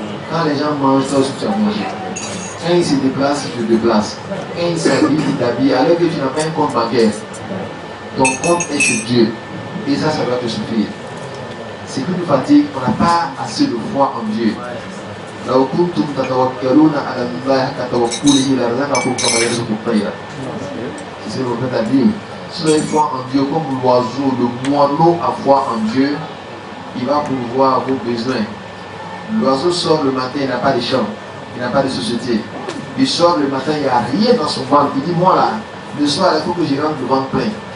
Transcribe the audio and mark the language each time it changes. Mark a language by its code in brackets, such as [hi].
[fr] Quand les gens mangent, toi aussi tu as mangé. Quand ils se déplacent, tu te déplaces. Quand ils s'habillent, ils t'habillent, alors que tu n'as pas un compte bancaire. Ton compte est chez Dieu. Et ça doit te suffire. C'est que nous fatigue, on n'a pas assez de foi en Dieu. [ar] لو كنتم تتوكلون على الله كتوكله لرزقكم كما يرزق الطير. [fr] C'est ce que le prophète a dit. Si vous avez foi en Dieu, comme l'oiseau, le moineau a foi en Dieu, il va pourvoir vos besoins. L'oiseau sort le matin, il n'a pas de chambre, il n'a pas de société. Il sort le matin, il n'y a rien dans son ventre. Il dit, moi là, le soir, il faut que je rentre le ventre plein.